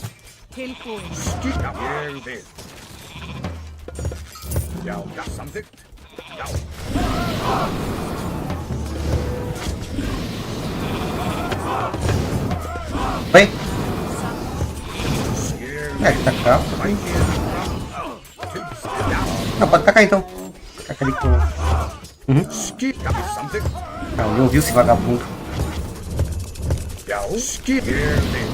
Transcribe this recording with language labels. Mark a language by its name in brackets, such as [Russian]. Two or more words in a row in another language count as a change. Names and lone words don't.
[Icelandic] Tilbúin. Já, ég vil. Já, já, samþykkt. Já. [Portuguese] Oi? [Icelandic] Ég [Portuguese] É, tá cá. vai ter. Já. Não, pode tacar então. Taca ali com. [Icelandic] Já, samþykkt. [Portuguese] Ah, ele ouviu esse vagabundo. [Icelandic] Já. Ég vil.